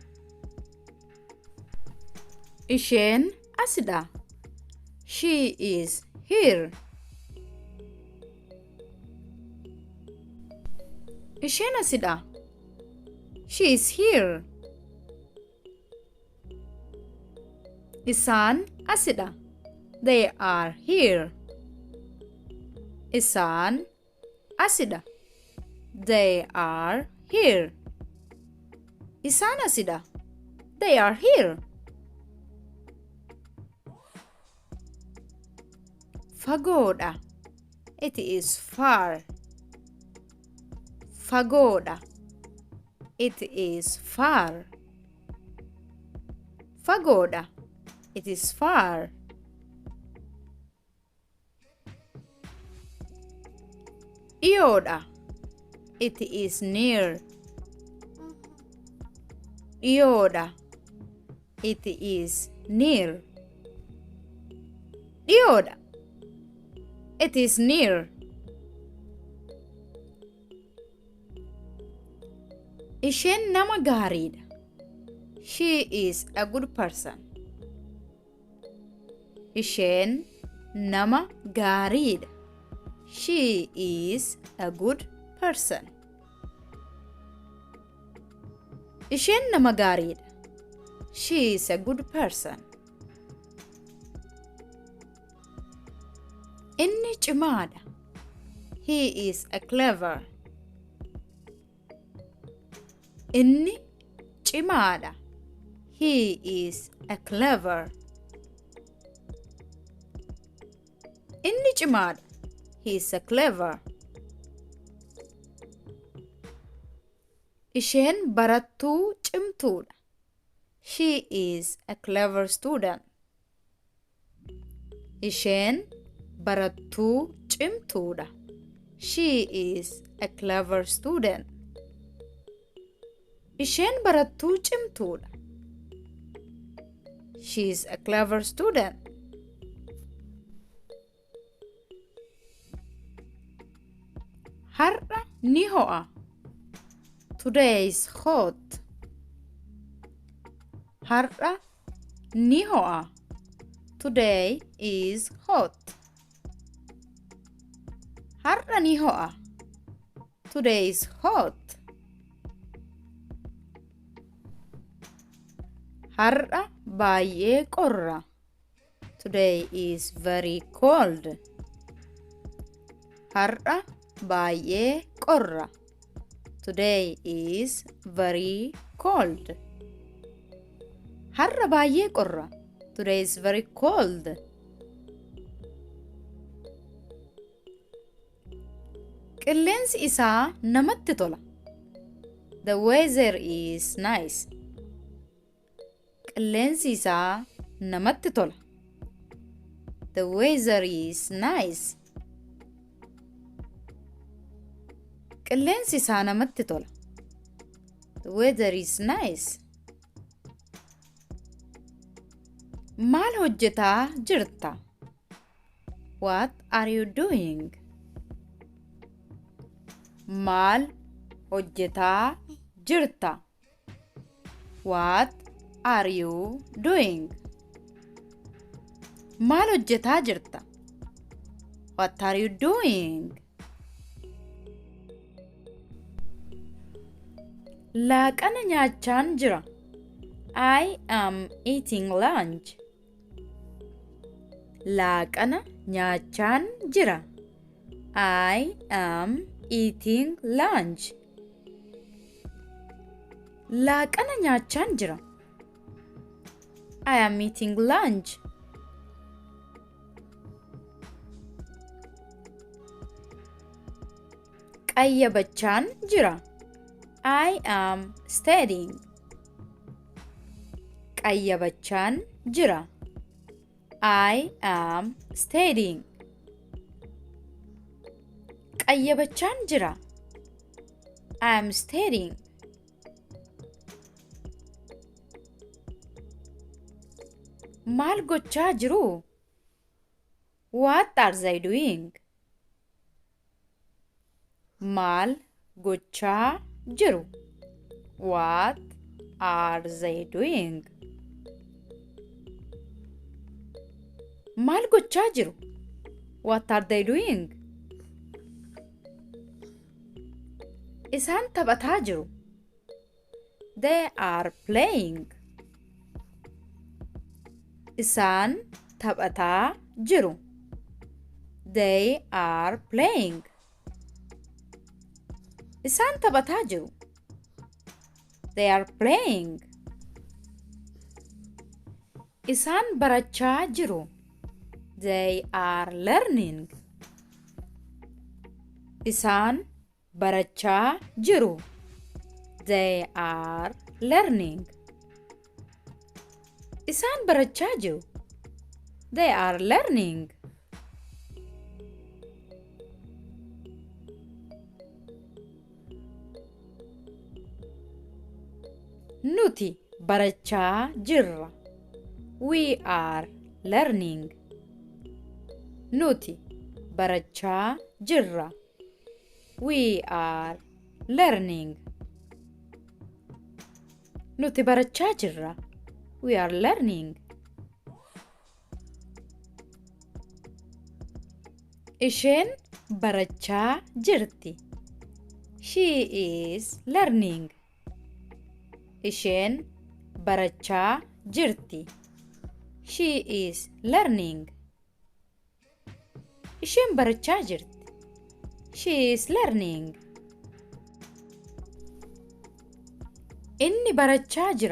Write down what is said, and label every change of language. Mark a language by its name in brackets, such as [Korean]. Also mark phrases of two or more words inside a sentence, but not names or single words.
[Oromo] Isheen asidha. [English] She is here. [Oromo] Isheen asidha. [English] She is here. [Oromo] Isaan asidha. [English] They are here. [Oromo] Isaan asidha. [English] They are here. [Oromo] Isaan asidha. [English] They are here. Fagoodha. It is far. Fagoodha. It is far. Fagoodha. It is far. Dhiyoodha. It is near. Dhiyoodha. It is near. Dhiyoodha. It is near. [Oromo] Isheen nama gaariidha. [English] She is a good person. [Oromo] Isheen nama gaariidha. [English] She is a good person. [Oromo] Isheen nama gaariidha. [English] She is a good person. [Oromo] Inni cimaadha. [English] He is a clever. [Oromo] Inni cimaadha. [English] He is a clever. [Oromo] Inni cimaadha. [English] He is a clever. [Oromo] Isheen barattuu cimtuudha. [English] She is a clever student. [Oromo] Isheen barattuu cimtuudha. [English] She is a clever student. [Oromo] Isheen barattuu cimtuudha. [English] She is a clever student. [Oromo] Har'a ni ho'a. [English] Today is hot. [Oromo] Har'a ni ho'a. [English] Today is hot. [Oromo] Har'a ni ho'a. [English] Today is hot. [Oromo] Har'a baay'ee qorra. [English] Today is very cold. [Oromo] Har'a baay'ee qorra. [English] Today is very cold. [Oromo] Har'a baay'ee qorra. [English] Today is very cold. [Oromo] Qilleensi isaa namatti tola. [English] The weather is nice. [Oromo] Qilleensi isaa namatti tola. [English] The weather is nice. [Oromo] Qilleensi isaa namatti tola. [English] The weather is nice. [Oromo] Maal hojjetaa jirta? [English] What are you doing? [Oromo] Maal hojjetaa jirta? [English] What are you doing? [Oromo] Maal hojjetaa jirta? [English] What are you doing? [Oromo] Laaqana nyaachaan jira. [English] I am eating lunch. [Oromo] Laaqana nyaachaan jira. [English] I am eating lunch. [Oromo] Laaqana nyaachaan jira. [English] I am eating lunch. [Oromo] Qayyabachaan jira. [English] I am studying. [Oromo] Qayyabachaan jira. [English] I am studying. [Oromo] Qayyabachaan jira. [English] I am studying. [Oromo] Maal gochaa jiru? [English] What are they doing? [Oromo] Maal gochaa jiru? [English] What are they doing? [Oromo] Maal gochaa jiru? [English] What are they doing? [Oromo] Isaan taphataa jiru. [English] They are playing. [Oromo] Isaan taphataa jiru. [English] They are playing. [Oromo] Isaan taphataa jiru. [English] They are playing. [Oromo] Isaan barachaa jiru. [English] They are learning. [Oromo] Isaan barachaa jiru. [English] They are learning. [Oromo] Isaan barachaa jiru. [English] They are learning. [Oromo] Nuti barachaa jirra. [English] We are learning. [Oromo] Nuti barachaa jirra. [English] We are learning. [Oromo] Nuti barachaa jirra. [English] We are learning. [Oromo] Isheen barachaa jirti. [English] She is learning. [Oromo] Isheen barachaa jirti. [English] She is learning. [Oromo] Isheen barachaa jirti. [English] She is learning. [Oromo] Inni barachaa jira.